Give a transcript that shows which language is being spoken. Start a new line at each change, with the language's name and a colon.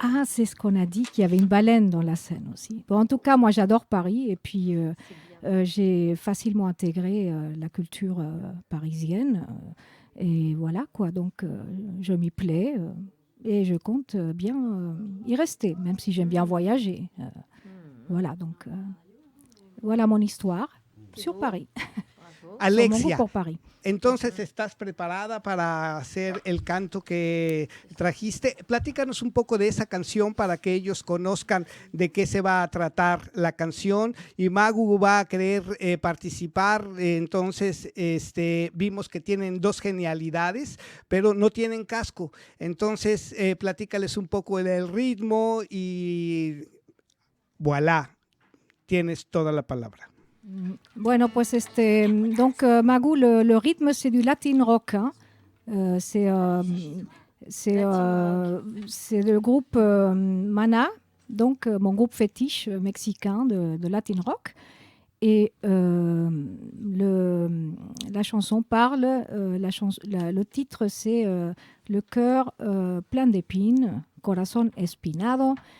French: Ah, c'est ce qu'on a dit, qu'il y avait une baleine dans la Seine aussi. Bon, en tout cas, moi j'adore Paris et puis j'ai facilement intégré la culture parisienne. Et voilà quoi, donc je m'y plais et je compte bien y rester, même si j'aime bien voyager. Voilà, donc voilà mon histoire sur Paris.
Spanish: Alexia, por Paris. entonces estás preparada para hacer el canto que trajiste. Platícanos un poco de esa canción para que ellos conozcan de qué se va a tratar la canción. Y Magu va a querer participar. Entonces vimos que tienen dos genialidades, pero no tienen casco. Entonces platícales un poco del ritmo y voilà, tienes toda la palabra.
French: Bueno, pues donc Magu, le rythme c'est du latin rock. Hein. C'est le groupe Mana, donc mon groupe fétiche mexicain de latin rock. Et la chanson parle, le titre c'est Le cœur plein d'épines, Corazón espinado.